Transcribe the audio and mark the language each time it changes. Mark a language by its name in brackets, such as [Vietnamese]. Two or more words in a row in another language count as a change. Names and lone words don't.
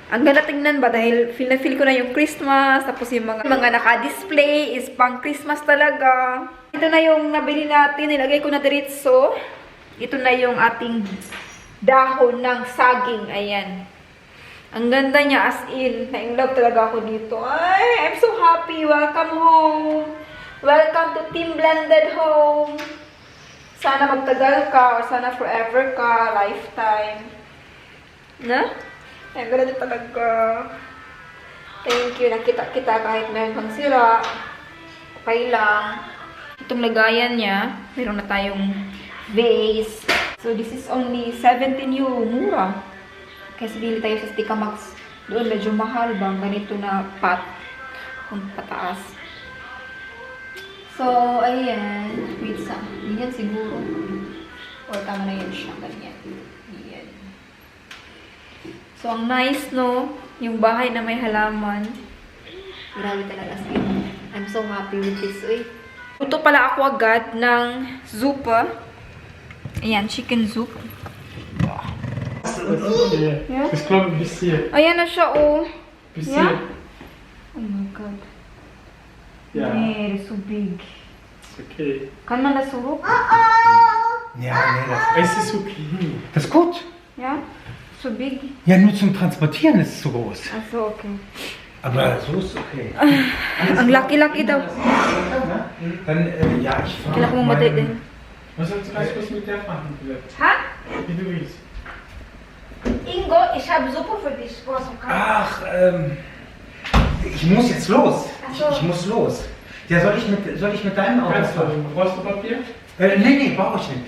[Filipino] Ang ganda tingnan ba dahil feel na feel ko na yung Christmas. Tapos yung mga naka-display is pang Christmas talaga. Ito na yung nabili natin. Nilagay ko na diretso. Ito na yung ating dahon ng saging. Ayan. Ang ganda niya [English] as in. [Filipino] Na-in-love talaga ako dito. Ay, [English] I'm so happy. Welcome home. Welcome to Team Blended Home. [Filipino] Sana magtagal ka or sana forever ka. Lifetime. Na? Ang ganda talaga. [English] Thank you. [Filipino] Nakita-kita kahit meron pang sira. Okay lang. Itong lagayan niya, meron na tayong vase. [English] So, this is only 17 [Filipino] yung mura. Kasi bili tayo sa Stika Max. Doon medyo mahal ba? Ganito na pot. Kung pataas. So, ayan. Wait sa. Ganyan siguro. Or tama na yun siya. Ganyan. Ayan. So, ang nice, no? Yung bahay na may halaman. Grabe talaga sa'yo. [English] I'm so happy with this. [Filipino] Uy. Luto pala ako agad ng zupa. Ayan, [English] chicken soup. Yeah. [German] Ich glaube, bis hier. [Filipino] Ayan na siya, oh. [German] Bis [English] Yeah? [German] hier. [English] Oh my God. [German] Ja, [English] Yeah, it's so big. [German] ist okay. Kann man das so hoch? Ja, nee, Es ist okay. das ist gut. [English] Ja? So big? [German] Ja, nur zum Transportieren ist es zu groß. Achso, okay. Aber so ist okay. [Filipino] Ang laki-laki daw. [German] Dann, ja, ich fahre. [Filipino] Kailangan mo madali din. [German] Was sollst du ganz kurz mit der machen? Ha? Wie du willst. Ingo, ich habe Suppe für dich. Ach, ich muss jetzt los. Ach so. Ich muss los. Ja, soll ich mit deinem Auto Kannst fahren? du. Brauchst du Papier? Nee, brauche ich nicht.